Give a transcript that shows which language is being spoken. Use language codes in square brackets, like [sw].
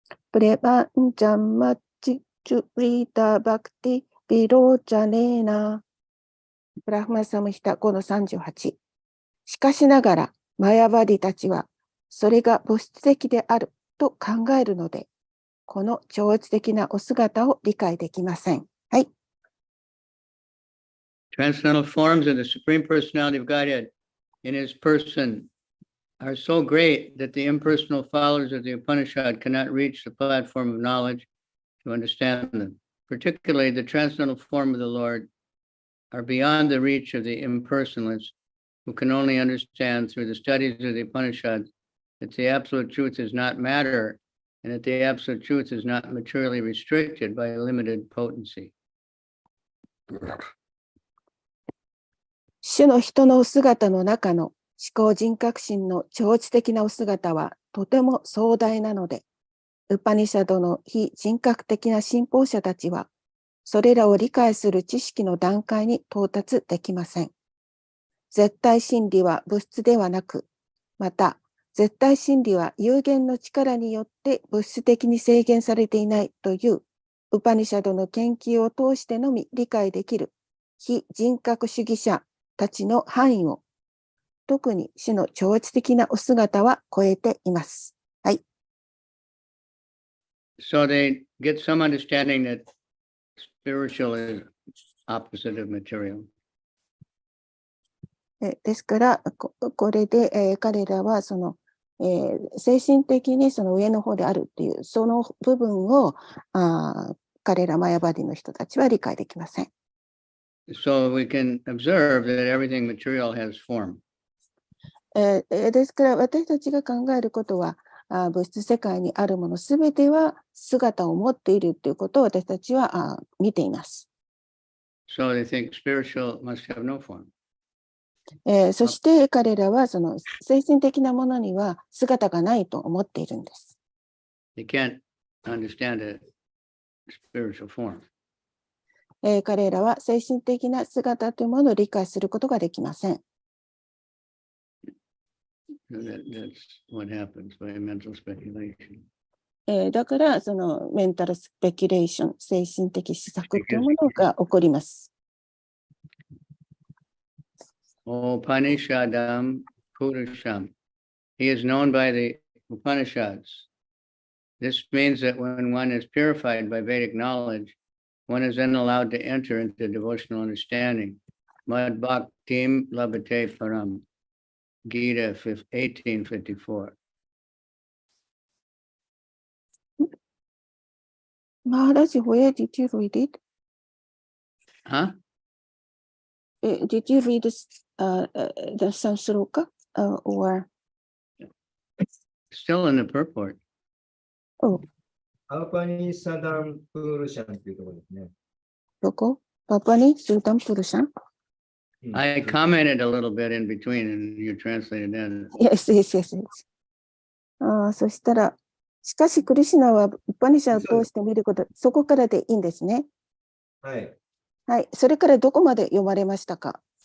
[sa] プレバンジャンマチチュリータバクティビローチャネーナ。 [ja] ブラフマンサムヒタ 5-38。しかしながら、マヤバディたちは、それが物質的であると考えるので、この超越的なお姿を理解できません。はい。 [en] Transcendental forms of the Supreme Personality of Godhead in his person are so great that the impersonal followers of the Upanishad cannot reach the platform of knowledge to understand them. Particularly, the transcendental form of the Lord are beyond the reach of the impersonalists who can only understand through the studies of the Upanishads that the absolute truth is not matter and that the absolute truth is not materially restricted by limited potency. [ja] 主の人のお姿の中の思考人格心の超越的なお姿はとても壮大なので、ウパニシャドの非人格的な信奉者たちは、それらを理解する知識の段階に到達できません。絶対真理は物質ではなく、また絶対真理は有限の力によって物質的に制限されていないというウパニシャドの研究を通してのみ理解できる非人格主義者たちの範囲を、特に主の超越的なお姿は超えています。はい。 [en] So they get some understanding that spiritual is opposite of material. [ja] ですから、これで、彼らはその、精神的にその上の方であるっていう、その部分を彼らマヤバディの人たちは理解できません。 [en] So we can observe that everything material has form. [ja] ですから私たちが考えることは、物質世界にあるものすべては姿を持っているということを私たちは見ています。 [en] So they think spiritual must have no form. [ja] そして彼らはその精神的なものには姿がないと思っているんです。 [en] They can't understand a spiritual form. [ja] 彼らは精神的な姿というものを理解することができません。 [en] That's what happens by mental speculation. [ja] だから、そのメンタルスペキュレーション、精神的施策というものが起こります。 [sa] Upanishadam Purusham. [en] He is known by the Upanishads. This means that when one is purified by Vedic knowledge, one is then allowed to enter into devotional understanding. [sa] Mad Bhaktim Labhate Param. Gita 1854. [en] Maharaj, where did you read it? Huh? Did you read the Samsloka or? Still in the purport. Oh, [sa] アーパニサダンプールシャン [ja] っていうところですね。どこ？ [sa] パパにスーダンプルシャン？ [en] I commented a little bit in between and you translated that. Yes, yes, yes, yes. [ja] そしたら、しかしクリシュナはウパニシャを通して見ること、そこからでいいんですね。はい。はい。それからどこまで読まれましたか？